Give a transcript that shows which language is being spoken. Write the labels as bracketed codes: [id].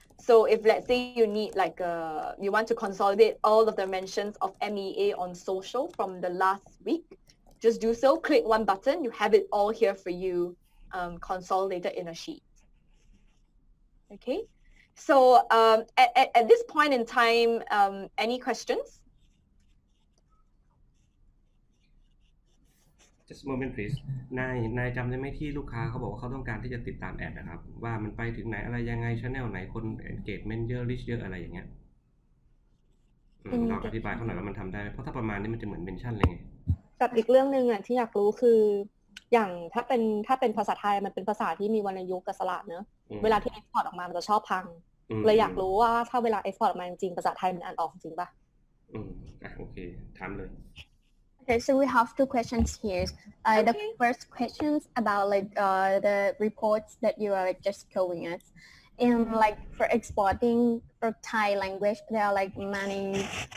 [en] So if let's say you need like you want to consolidate all of the mentions of MEA on social from the last week, just do so, click one button, you have it all here for you, consolidated in a sheet. Okay, so at this point in time, any questions? Just a moment please [th] นายจำได้ไหมที่ลูกค้าเขาบอกว่าเขาต้องการที่จะติดตามแอดนะครับว่ามันไปถึงไหนอะไรยังไง channel ไหนคน engagement เยอะ reach เยอะอะไรอย่างเงี้ยลองอธิบายเขาหน่อยว่ามันทำได้ไหมเพราะถ้าประมาณนี้มันจะเหมือน mention เลยไง กับอีกเรื่องนึงอ่ะที่อยากรู้คืออย่างถ้าเป็นภาษาไทยมันเป็นภาษาที่มีวรรณยุกต์กับสระเนอะเวลาที่ export ออกมามันจะชอบพังเลยอยากรู้ว่าถ้าเวลา export ออกมาจริงๆภาษาไทยมันอ่านออกจริงป่ะ โอเคถามเลย [en] Okay, so we have 2 questions here. The first questions about like the reports that you are just showing us. And like for exporting for Thai language, there are like many